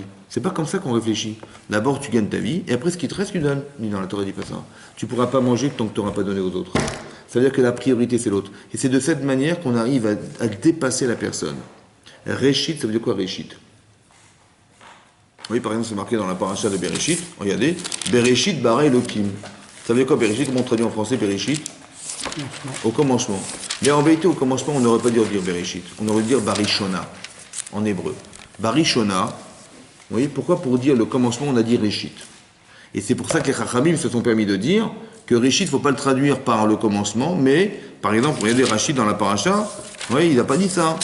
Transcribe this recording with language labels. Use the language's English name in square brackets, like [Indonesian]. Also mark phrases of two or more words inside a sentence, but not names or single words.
[French] C'est pas comme ça qu'on réfléchit. D'abord, tu gagnes ta vie, et après, ce qui te reste, tu donnes. Mais dans la Torah, dit pas ça. Tu ne pourras pas manger tant que tu n'auras pas donné aux autres. Ça veut dire que la priorité, c'est l'autre. Et c'est de cette manière qu'on arrive à dépasser la personne. Réchit, ça veut dire quoi, Réchit? Oui, par exemple, c'est marqué dans la paracha de Bereshit. Regardez. [Hebrew] בראשית ברא אלוקים. [French] Ça veut dire quoi, Bereshit? Comment on traduit en français, Bereshit? Au commencement. Mais en vérité, au commencement, on n'aurait pas dû dire Bereshit. On aurait dû dire Barishona, en hébreu. Barishona, vous voyez, pourquoi pour dire le commencement, on a dit Réchit? Et c'est pour ça que les Chachamim se sont permis de dire que Réchit, il ne faut pas le traduire par le commencement, mais, par exemple, regardez Rachid dans la paracha, oui, il n'a pas dit ça.